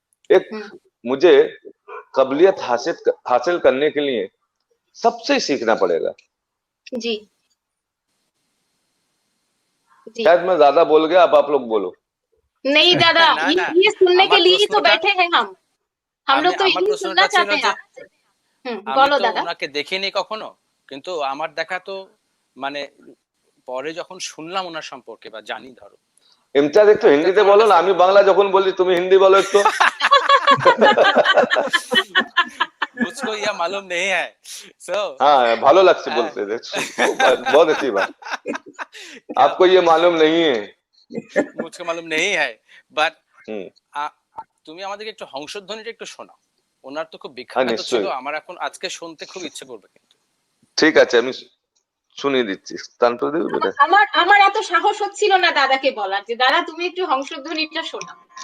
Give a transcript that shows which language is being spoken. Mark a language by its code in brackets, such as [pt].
[hi] एक मुझे काबिलियत हासिल करने के लिए सबसे सीखना पड़ेगा। जी शायद मैं ज्यादा बोल गया, अब आप लोग बोलो। नहीं दादा, ये सुनने के लिए ही तो बैठे हैं हम लोग तो यही सुनना चाहते हैं। [bn] বলো দাদা। ওনাকে দেখিনি কখনো, কিন্তু আমার দেখা তো মানে পরে যখন শুনলাম ওনার সম্পর্কে বা জানি, ধরো ইমতিয়াজ একটু হিন্দিতে বলো না, আমি বাংলা যখন বলি তুমি হিন্দি বলো একটু। [hi] मुझको यह मालूम नहीं है। सो हाँ, [bn] ভালো লাগছে বলতে, [hi] बहुत अच्छी बात। आपको ये मालूम नहीं है। मुझको मालूम नहीं है, [bn] বাট তুমি আমাদেরকে একটু হংসধ্বনিটা একটু শোনাও। ওনার তো খুব বিখ্যাত ছিল, আমার এখন আজকে শুনতে খুব ইচ্ছে করবে। কিন্তু ঠিক আছে, আমি শুনিয়ে দিচ্ছি। তানপুর দেবী বেটা, আমার এত সাহস হচ্ছিল না দাদাকে বলার যে দাদা তুমি একটু হংসধ্বনিটা শোনাও।